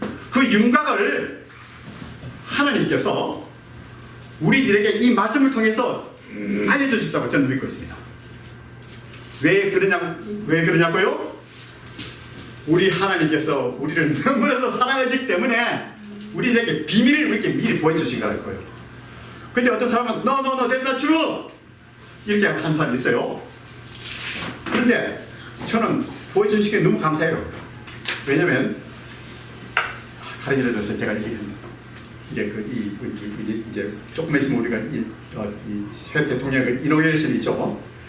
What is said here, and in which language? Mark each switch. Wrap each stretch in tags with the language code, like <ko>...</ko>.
<ko>그 윤곽을 하나님께서 우리들에게 이 말씀을 통해서 알려주셨다고 저는 믿고 있습니다. 왜 그러냐고요? 우리 하나님께서 우리를 너무나도 사랑하시기 때문에 우리에게 비밀을 이렇게 미리 보여주신 거예요. 근데 어떤 사람은</ko> <en>No, that's not true!</en> <ko>이렇게 하는 사람이 있어요. 그런데 저는 보여주신 게 너무 감사해요. 왜냐면 가령 예를 들어서 제가 이제 이제 조금 있으면 우리가 새 대통령의 이노베이션이 있죠.</ko>